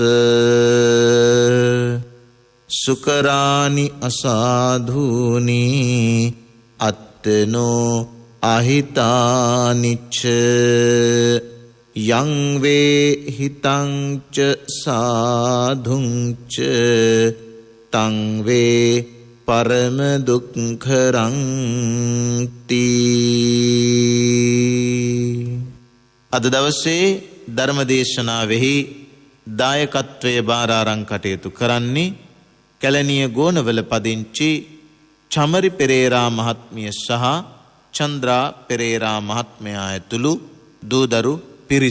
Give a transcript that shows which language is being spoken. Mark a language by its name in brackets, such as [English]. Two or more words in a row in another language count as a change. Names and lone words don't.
[Pali] සුකරානි අසාධූනි අත්තනෝ අහිතානිච්ච යං වේ හිතං ච සාධුං ච තං වේ පරම දුක්ඛරං තී. [Sinhala] අද දවසේ ධර්ම දේශනාවෙහි දායකත්වයේ බාර අරන් කටයුතු කරන්නේ කැලණිය ගෝනවල පදිංචි චමරි පෙරේරා මහත්මිය සහ චන්ද්‍රා පෙරේරා මහත්මයා ඇතුළු දූදරු පිරිස.